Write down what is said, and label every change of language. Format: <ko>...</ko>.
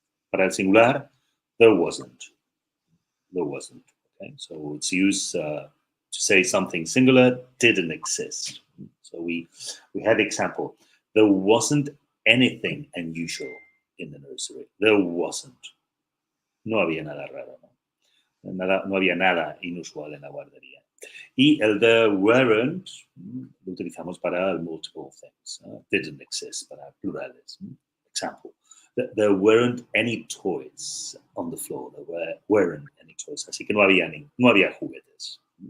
<es>Para el singular,</es> <en>there wasn't. Okay, so it's used to say something singular didn't exist. So we had the example. There wasn't anything unusual in the nursery. There wasn't.</en> <es>No había nada raro, no había nada inusual en la guardería. Y el</es> <en>there weren't</en> <es>lo utilizamos para</es> <en>multiple things. Didn't exist</en> <es>para plurales.</es> <en>Example. There weren't any toys on the floor. There weren't any toys.</en> <es>Así que no había juguetes.</es>